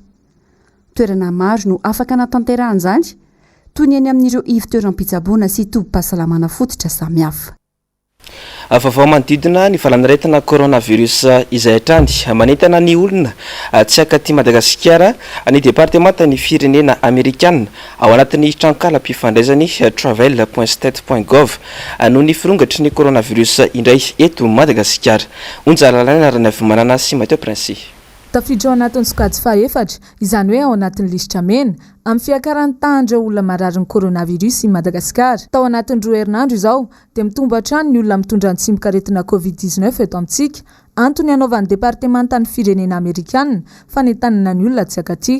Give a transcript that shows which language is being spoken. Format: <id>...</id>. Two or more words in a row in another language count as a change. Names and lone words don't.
<mg>Toerana maro no afaka natanterahana izany toy ny eny amin'ireo ivon-toeram-pitsaboana sy tobim-pahasalamana fototra samihafa. Vaovao manodidina ny valan'aretina coronavirus izay hatrany manentana ny olona tsy akaty Madagasikara ny departemanta ny firenena Amerikana ao anatin'ny trankalam-pifandraisany travel.state.gov noho ny firongatry ny coronavirus indray eto Madagasikara. Onjalalana arana vimanana sy Mateo Prince. tafiditra ao anatin'ny sokajy faefatra izany hoe ao anatin'ny lisitra mena amin'ny fiakaran'ny tandra olona marary ny coronavirus i Madagasikara. Tao anatin'ny 2 herinandro izao dia mitombo hatrany ny olona mitondra ny tsimikaretina COVID-19 eto amintsika, antony hanaovan'ny departementany firenena Amerikanina fanentanana ny olona tsy akaty.</mg>